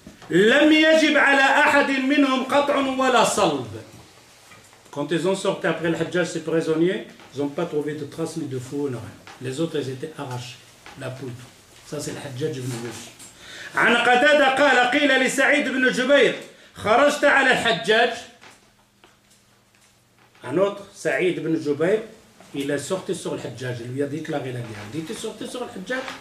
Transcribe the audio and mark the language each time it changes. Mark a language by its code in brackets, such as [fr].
[ar] لم يجب على أحد منهم قطع ولا صلب. [fr] Quand ils ont sorti après le Hajjaj, ces prisonniers, ils n'ont pas trouvé de traces ni de fou ni rien. Les autres, ils étaient arrachés, la poudre. Ça, c'est le Hajjaj ibn Yusuf. [ar] عن قتادة قال قيل لسعيد بن جبير خرجت على الحجاج. [fr] Un autre, Saïd ibn Jubayr, il est sorti sur le Hajjaj. Il lui a déclaré la guerre. Il dit, tu es sorti sur le Hajjaj.